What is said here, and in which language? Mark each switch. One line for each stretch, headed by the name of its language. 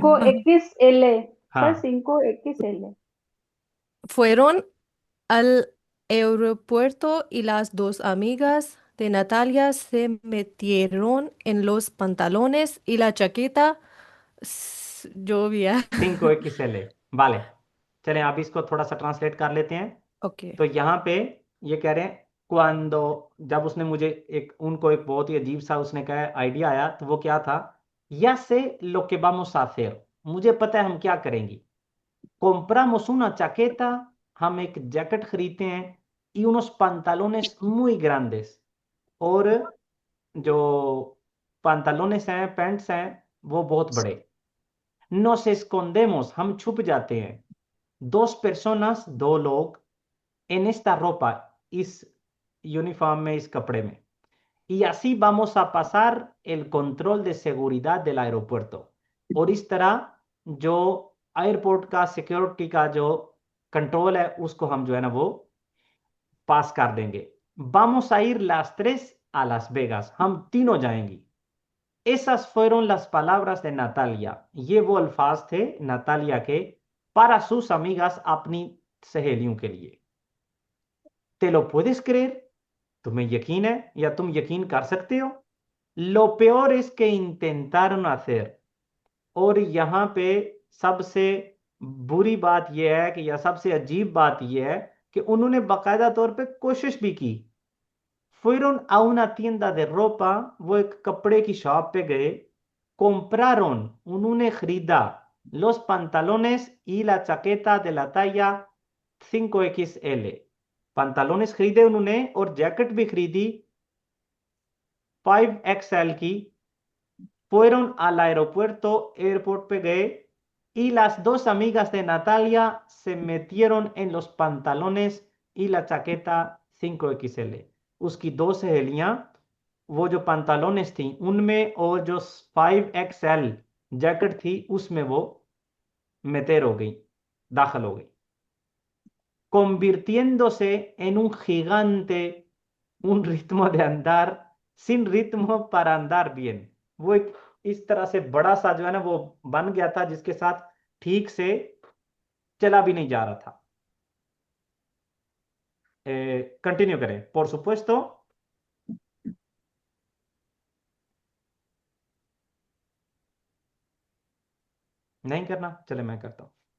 Hindi: 5XL sir, हाँ, 5XL।
Spanish: Fueron al aeropuerto y las dos amigas de Natalia se metieron en los pantalones y la chaqueta. Llovía. 5 XL।
Hindi: vale, चलें अब इसको थोड़ा सा translate कर लेते हैं।
English: Ok.
Hindi: तो यहाँ पे ये कह रहे हैं, क्वांडो, जब उसने मुझे उनको एक बहुत ही अजीब सा उसने कहा आइडिया आया, तो वो क्या था?
Spanish: या से लो que vamos a hacer,
Hindi: मुझे पता है हम क्या करेंगे।
Spanish: compramos una chaqueta,
Hindi: हम एक जैकेट खरीदते हैं,
Spanish: y unos pantalones muy grandes, और
Hindi: जो pantalones हैं, पैंट्स हैं, वो बहुत बड़े.
Spanish: Nos escondemos,
Hindi: हम छुप जाते हैं.
Spanish: Dos personas,
Hindi: दो लोग,
Spanish: en esta ropa,
Hindi: इस यूनिफॉर्म में, इस कपड़े में.
Spanish: Y así vamos a pasar el control de seguridad del aeropuerto.
Hindi: और इस तरह जो एयरपोर्ट का सिक्योरिटी का जो कंट्रोल है उसको हम जो है ना वो पास कर देंगे.
Spanish: Vamos a ir las tres a Las Vegas.
Hindi: हम तीनों जाएंगी.
Spanish: Esas fueron las palabras de Natalia.
Hindi: ये वो अल्फाज थे नतालिया के
Spanish: para sus amigas,
Hindi: अपनी सहेलियों के लिए.
Spanish: ¿Te lo puedes creer?
Hindi: तुम्हें यकीन है या तुम यकीन कर सकते हो?
Spanish: Lo peor es que intentaron hacer.
Hindi: और यहाँ पे सबसे बुरी बात यह है कि या सबसे अजीब बात यह है कि उन्होंने बाकायदा तौर पे कोशिश भी की.
Spanish: Fueron a una tienda de ropa,
Hindi: वो एक कपड़े की शॉप पे गए.
Spanish: Compraron,
Hindi: उन्होंने खरीदा
Spanish: los pantalones y la chaqueta de la talla 5XL.
Hindi: pantalones खरीदे उन्होंने और जैकेट भी खरीदी 5XL की.
Spanish: Fueron al aeropuerto,
Hindi: एयरपोर्ट पे गए.
Spanish: Y las dos amigas de Natalia se metieron en los pantalones y la chaqueta 5XL.
Hindi: उसकी दो सहेलियां वो जो pantalones थी उनमें और जो 5XL जैकेट थी उसमें वो meter हो गई, दाखिल हो गई.
Spanish: Convirtiéndose en un gigante, un ritmo de andar sin ritmo para andar bien.
Hindi: वो एक इस तरह से बड़ा सा जो है ना वो बन गया था जिसके साथ ठीक से चला भी नहीं जा रहा था. कंटिन्यू करें.
Spanish: Por supuesto,
Hindi: नहीं करना, चले मैं करता हूं.